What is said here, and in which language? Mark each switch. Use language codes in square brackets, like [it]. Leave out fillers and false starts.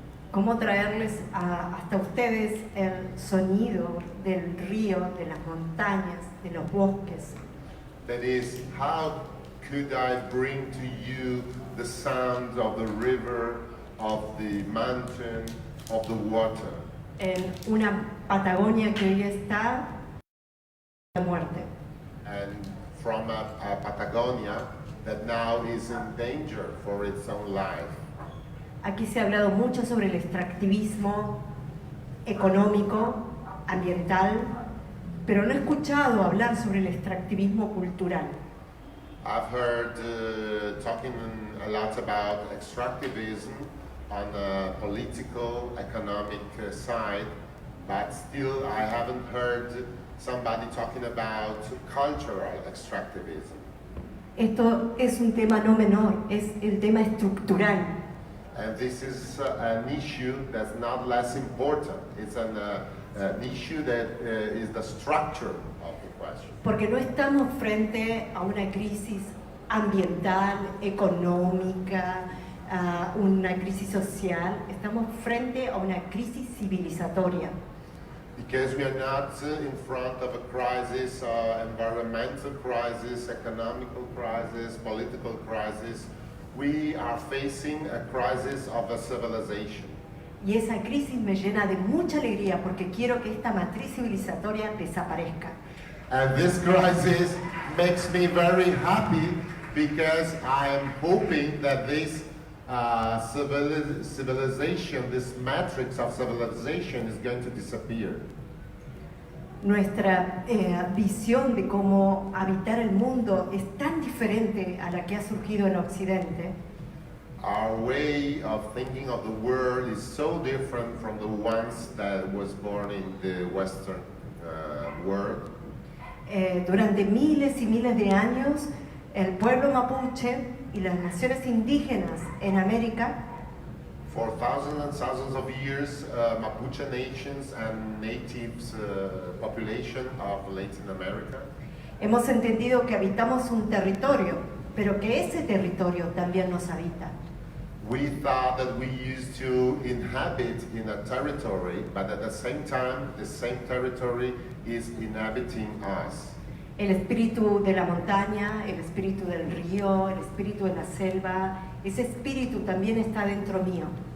[es] ¿Cómo traerles hasta ustedes el sonido del río, de las montañas, de los bosques? [en] That is, how could I bring to you the sound of the river, of the mountain, of the water? [es] En una Patagonia que hoy está de muerte. [en] And from a Patagonia that now is in danger for its own life. [es] Aquí se ha hablado mucho sobre el extractivismo económico, ambiental, pero no he escuchado hablar sobre el extractivismo cultural. [en] I've heard talking a lot about extractivism on the political, economic side, but still I haven't heard somebody talking about cultural extractivism. [es] Esto es un tema no menor, es el tema estructural. [en] And this is an issue that's not less important. It's an issue that is the structure of the question. [es] Porque no estamos frente a una crisis ambiental, económica, a una crisis social, estamos frente a una crisis civilizatoria. [en] Because we are not in front of a crisis, environmental crisis, economical crisis, political crisis. We are facing a crisis of a civilization. [es] Y esa crisis me llena de mucha alegría porque quiero que esta matriz civilizatoria desaparezca. [en] And this crisis makes me very happy because I am hoping that this civilization, this matrix of civilization is going to disappear. [es] Nuestra visión de cómo habitar el mundo es tan diferente a la que ha surgido en Occidente. [en] Our way of thinking of the world is so different from the ones that was born in the Western world. [es] Durante miles y miles de años, el pueblo mapuche y las naciones indígenas en América [en] For thousands and thousands of years, Mapuche nations and natives population of Latin America [es] hemos entendido que habitamos un territorio, pero que ese territorio también nos habita. [en] we thought that we used to inhabit in a territory, but at the same time, the same territory is inhabiting us. [es] El espíritu de la montaña, el espíritu del río, el espíritu de la selva, ese espíritu también está dentro mío.